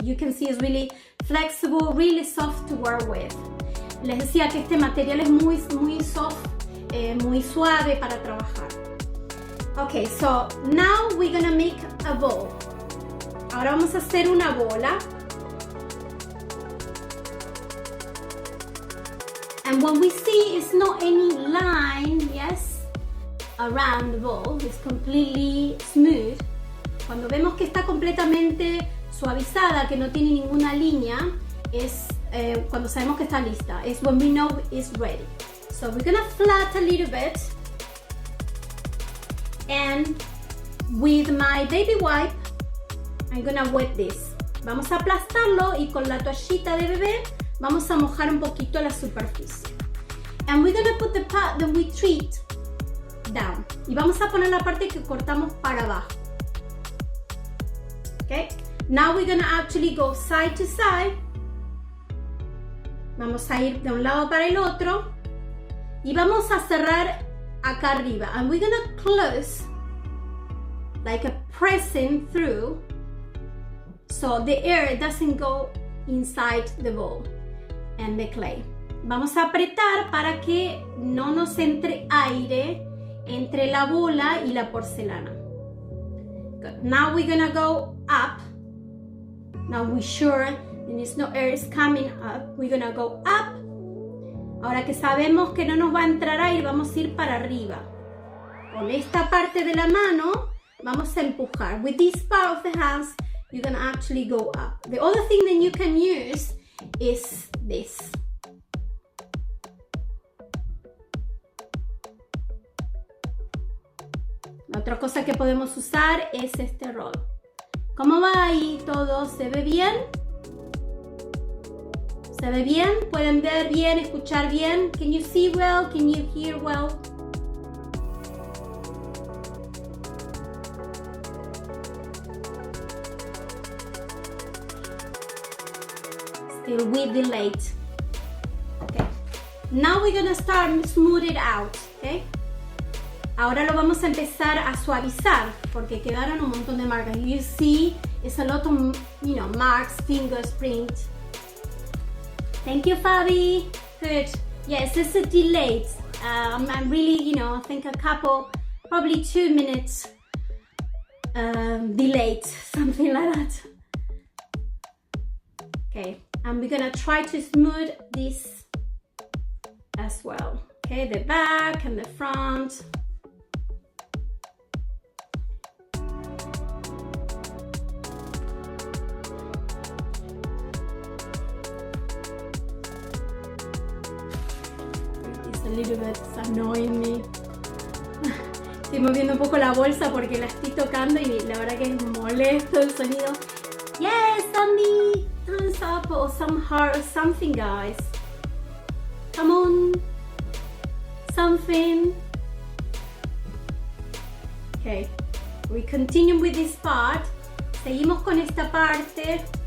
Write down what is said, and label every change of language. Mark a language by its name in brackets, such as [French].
[English] You can see it's really flexible, really soft to work with. [Spanish] Les decía que este material es muy soft, muy suave para trabajar. [English] Okay, so now we're gonna make a ball. [Spanish] Ahora vamos a hacer una bola. [English] And when we see it's not any line, yes, around the ball, it's completely smooth. [Spanish] Cuando vemos que está completamente suavizada, que no tiene ninguna línea, es cuando sabemos que está lista. [English] It's when we know it's ready. So we're gonna flat a little bit. And with my baby wipe, I'm gonna wet this. [Spanish] Vamos a aplastarlo y con la toallita de bebé vamos a mojar un poquito la superficie. [English] And we're gonna put the part that we treat down. [Spanish] Y vamos a poner la parte que cortamos para abajo. [English] Okay? Now we're gonna actually go side to side. [Spanish] Vamos a ir de un lado para el otro. y vamos a cerrar acá arriba, [English] and we're gonna close like a pressing through so the air doesn't go inside the bowl and the clay. [Spanish] Vamos a apretar para que no nos entre aire entre la bola y la porcelana. [English] Good. Now we're gonna go up. Now we're sure there's no air is coming up. We're gonna go up. [Spanish] Ahora que sabemos que no nos va a entrar aire, vamos a ir para arriba. Con esta parte de la mano vamos a empujar. [English] With this part of the hands, you're gonna actually go up. The other thing that you can use is this. [Spanish] Otra cosa que podemos usar es este rol. ¿Cómo va ahí todo? ¿Se ve bien? ¿Se ve bien? ¿Pueden ver bien? ¿Escuchar bien? [English] Can you see well? Can you hear well? Still with delayed. Okay. Now we're gonna start smooth it out. Okay. [Spanish] Ahora lo vamos a empezar a suavizar porque quedaron un montón de marcas. [English] You see, it's a lot of, you know, marks, fingerprint. Thank you, Fabi. Good. Yes, it's a delayed. I'm really, you know, I think a couple, probably 2 minutes delayed, something like that. Okay, and we're gonna try to smooth this as well. Okay, the back and the front. A little bit, it's annoying me. [Spanish] Estoy moviendo un poco la bolsa porque la estoy tocando y la verdad que es molesto el sonido. [English] Yes, Sandy, thumbs up or some heart or something, guys. Come on, something. Okay, we continue with this part. [Spanish] Seguimos con esta parte.